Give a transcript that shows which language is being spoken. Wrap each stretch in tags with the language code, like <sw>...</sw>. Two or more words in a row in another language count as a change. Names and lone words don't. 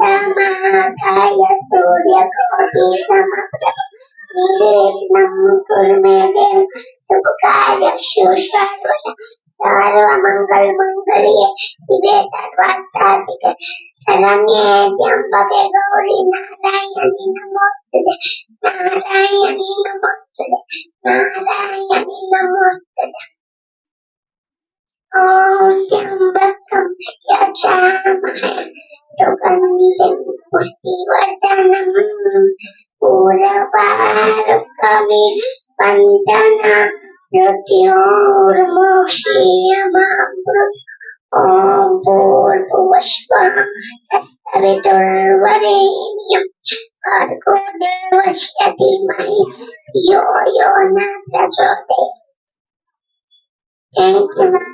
<sa>મહાકાય સૂર્યકોટિ સમપ્રભ નિર્વિઘ્नं કુરુ મે દેવ શુભકાર્યસ્ય સર્વદા સર્વમંગલમંગલ્ये શિવે સર્વાર્થસાધિકે શરણ્યે ત્ર્યંબકે ગૌરી નારાયણી નમોસ્તુતે નારાયણી નમોસ્તુતે નારાયણી નમોસ્તુતે ओम त्र्यंबकं यजामहे सुगन्धिं पुष्टिवर्धनं उर्वारुकमिव बन्धनं मृत्योर्मुक्षीयमामृतात् ओम भूर्भुवस्सुवः तत्सवितुर्वरेण्यं भर्गो देवस्य धीमहि धियो यो नः प्रचोदयात्</sa> <en>Thank you.</en>